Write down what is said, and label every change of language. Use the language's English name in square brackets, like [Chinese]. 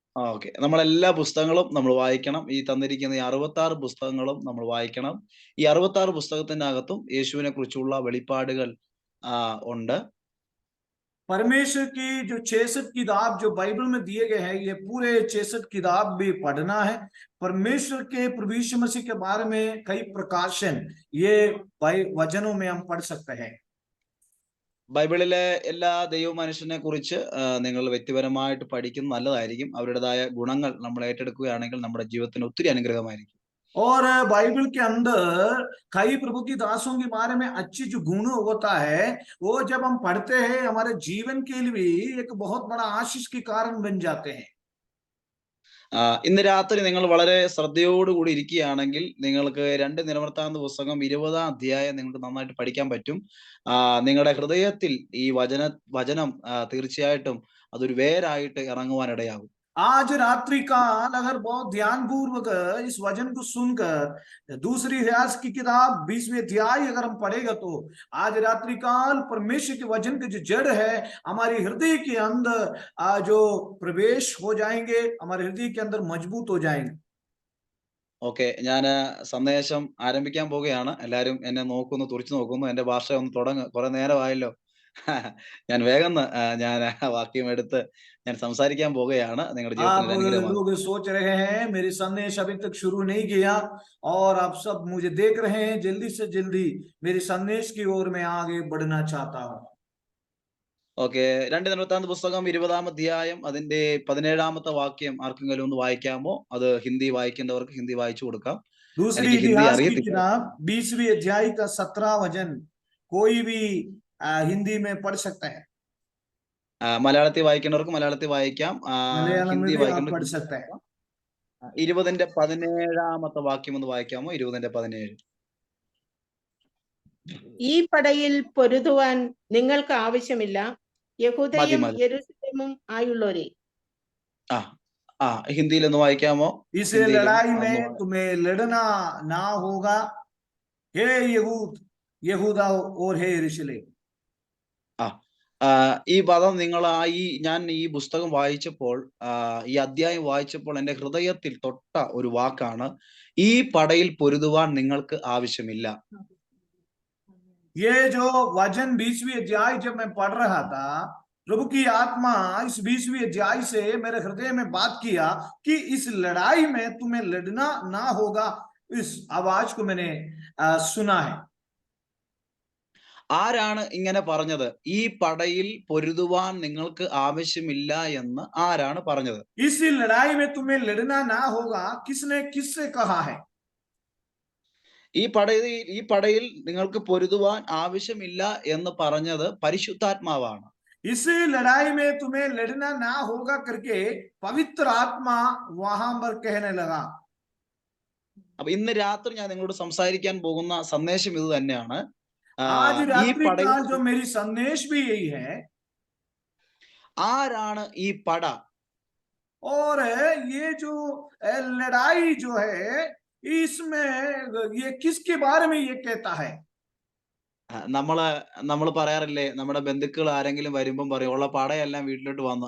[Malayalam] Okay, നമ്മളെല്ലാ പുസ്തകങ്ങളും നമ്മൾ വായിക്കണം. ഈ തന്നിരിക്കുന്ന ഈ 66 പുസ്തകങ്ങളും നമ്മൾ വായിക്കണം. ഈ 66 പുസ്തകത്തിനകത്തും യേശുവിനെ കുറിച്ചുള്ള വെളിപ്പാടുകൾ ഉണ്ട്. [Hindi] परमेश्वर की जो 66 किताब जो बाइबल में दिए गए हैं, ये पूरे 66 किताब भी पढ़ना है. परमेश्वर के प्रभु यीशु मसीह के बारे में कई प्रकाशन ये वचनों में हम पढ़ सकते हैं. [Malayalam] ബൈബിളിലെ എല്ലാ ദൈവ മനുഷ്യനെ കുറിച്ച് നിങ്ങൾ വ്യക്തിപരമായിട്ട് പഠിക്കുന്നത് നല്ലതായിരിക്കും. അവരുടേതായ ഗുണങ്ങൾ നമ്മൾ ഏറ്റെടുക്കുകയാണെങ്കിൽ നമ്മുടെ ജീവിതത്തിന് ഒത്തിരി അനുഗ്രഹമായിരിക്കും. [Hindi] और बाइबल के अंदर कई प्रभु की दासों के बारे में अच्छी जो गुण होता है वो जब हम पढ़ते हैं हमारे जीवन के लिए भी एक बहुत बड़ा आशीष के कारण बन जाते हैं. [Malayalam] ഇന്ന് രാത്രി നിങ്ങൾ വളരെ ശ്രദ്ധയോടുകൂടി ഇരിക്കുകയാണെങ്കിൽ നിങ്ങൾക്ക് 2 ദിനവൃത്താന്ത പുസ്തകം 20-ാം അധ്യായം നിങ്ങൾക്ക് നന്നായിട്ട് പഠിക്കാൻ പറ്റും. നിങ്ങളുടെ ഹൃദയത്തിൽ ഈ വചനം തീർച്ചയായിട്ടും അതൊരു വേരായിട്ട് ഇറങ്ങുവാനിടയാകും. [Hindi] आज रात्रि काल अगर बहुत ध्यान पूर्वक इस वचन को सुनकर दूसरी इतिहास की किताब 20वीं अध्याय अगर हम पढ़ेगा तो आज रात्रि काल परमेश्वर के वचन के जो जड़ है हमारी हृदय के अंदर जो प्रवेश हो जाएंगे, हमारे हृदय के अंदर मजबूत हो जाएंगे. [Malayalam] ഓക്കെ, ഞാൻ സന്ദേശം ആരംഭിക്കാൻ പോവുകയാണ്. എല്ലാവരും എന്നെ തുറിച്ചു നോക്കുന്നു. എന്റെ ഭാഷ ഒന്ന് തുടങ്ങുക, കുറെ നേരമായല്ലോ. ഞാൻ വേഗം ഞാൻ വാക്യം എടുത്ത് ഞാൻ സംസാരിക്കാൻ പോവുകയാണ്. നിങ്ങളുടെ ജീവിതത്തിൽ അനുഗ്രഹമാണ്. [Hindi] लोग सोच रहे हैं मेरी संदेश अभी तक शुरू नहीं किया और आप सब मुझे देख रहे हैं, जल्दी से जल्दी मेरी संदेश की ओर मैं आगे बढ़ना चाहता हूँ. [Malayalam] ഓക്കെ, 2 ദിനവൃത്താന്ത പുസ്തകം 20-ാം അധ്യായം അതിന്റെ 17-ാമത്തെ വാക്യം ആർക്കെങ്കിലും ഒന്ന് വായിക്കാമോ? അത് ഹിന്ദി വായിക്കേണ്ടവർക്ക് ഹിന്ദി വായിച്ചു കൊടുക്കാം. [Hindi] दूसरी [Malayalam] എനിക്ക് ഹിന്ദി [Hindi] इतिहास की [Malayalam] അറിയത്തില്ല. [Hindi] किताब 20वीं अध्याय का 17 वचन कोई भी हिंदी में पढ़ सकता है. [Malayalam] മലയാളത്തിൽ വായിക്കേണ്ടവർക്ക് മലയാളത്തിൽ വായിക്കാം. [Hindi] मलयालम में [Malayalam] ഹിന്ദി [Hindi] भी आप [Malayalam] വായിക്കേണ്ടവർക്ക് [Hindi] पढ़ सकते हैं. [Malayalam] 20-ന്റെ 17-ാമത്തെ വാക്യം ഒന്ന് വായിക്കാമോ? 20-ന്റെ 17. ഈ പടയിൽ പൊരുതുവാൻ നിങ്ങൾക്ക് ആവശ്യമില്ല, യഹൂദയും മതി. യെരൂശലേമും ആയുള്ളവരെ. ഹിന്ദിയിൽ ഒന്ന് വായിക്കാമോ? [Hindi] इस लड़ाई में तुम्हें लड़ना ना होगा, हे यहूदा और हे यरूशलेम. [Malayalam] ഈ പദം നിങ്ങൾ ഞാൻ ഈ പുസ്തകം വായിച്ചപ്പോൾ, ഈ അധ്യായം വായിച്ചപ്പോൾ എന്റെ ഹൃദയത്തിൽ തൊട്ട ഒരു വാക്കാണ്, ഈ പടയിൽ പൊരുതുവാൻ നിങ്ങൾക്ക് ആവശ്യമില്ല. [Hindi] ये जो वचन 20वीं अध्याय जब मैं पढ़ रहा था, प्रभु की आत्मा इस 20वीं अध्याय से मेरे हृदय में बात किया कि इस लड़ाई में तुम्हें लड़ना ना होगा. इस आवाज को मैंने सुना है. [Malayalam] ആരാണ് ഇങ്ങനെ പറഞ്ഞത്? ഈ പടയിൽ പൊരുതുവാൻ നിങ്ങൾക്ക് ആവശ്യമില്ല എന്ന് ആരാണ് പറഞ്ഞത്? [Hindi] इस लड़ाई में तुम्हें लड़ना ना होगा, किसने किससे कहा है? [Malayalam] ഈ പടയിൽ നിങ്ങൾക്ക് പൊരുതുവാൻ ആവശ്യമില്ല എന്ന് പറഞ്ഞത് പരിശുദ്ധാത്മാവാണ്. [Hindi] इस लड़ाई में तुम्हें लड़ना ना होगा करके पवित्र आत्मा वहां पर कहने लगा. [Malayalam] അപ്പൊ ഇന്ന് രാത്രി ഞാൻ നിങ്ങളോട് സംസാരിക്കാൻ പോകുന്ന സന്ദേശം ഇത് തന്നെയാണ്. [Hindi] आज रात्रि काल जो मेरी संदेश भी यही है. [Malayalam] ആരാണ് ഈ പട? [Hindi] और ये जो लड़ाई जो है, इसमें ये किसके बारे में ये कहता है? [Malayalam] നമ്മൾ പറയാറില്ലേ, നമ്മുടെ ബന്ധുക്കൾ ആരെങ്കിലും വരുമ്പം പറയും ഉള്ള പടയെല്ലാം വീട്ടിലോട്ട് വന്നു.